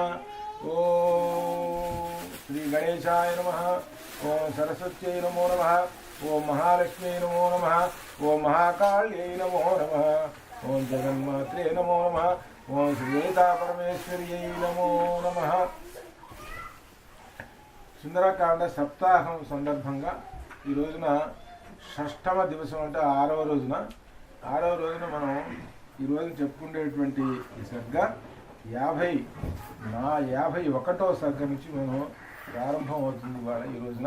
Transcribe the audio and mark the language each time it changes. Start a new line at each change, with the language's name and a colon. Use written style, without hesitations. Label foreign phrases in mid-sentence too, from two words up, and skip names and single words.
Sanskrit: ओम श्री गणेशाय नमः। ओम सरस्वत्यै नमो नमः। ओम महालक्ष्मी नमो नमः। ओम महाकाल्यै नमो नमः। ओम जगन्मात्रे नमो नमः। ओम श्रीता परमेश्वर्यै नमो नमः।
Telugu: సుందరకాండ సప్తాహం సందర్భంగా ఈ రోజున షష్టమ దివసం అంటే ఆరవ రోజున మనం ఈరోజు చెప్పుకునేటువంటి ఈ సర్గ 51వ సర్గ నుంచి మనం ప్రారంభం అవుతుంది ఇవాళ ఈ రోజున.